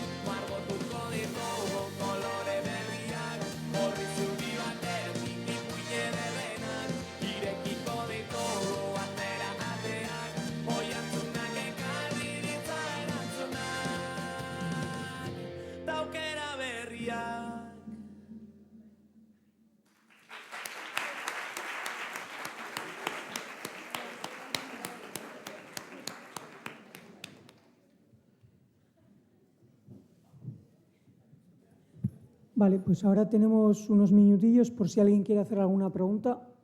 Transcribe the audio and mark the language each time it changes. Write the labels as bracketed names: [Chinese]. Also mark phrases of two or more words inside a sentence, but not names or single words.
[Basque] Margotuko ditugu kolore berriak, horri zuri batetik ipuine derrenak. Irekiko ditugu batera ateak, oi hartzunak ekarri ditzala erantzunak. Ta aukera berriak. [Spanish] Vale, pues ahora tenemos unos minutillos por si alguien quiere hacer alguna pregunta.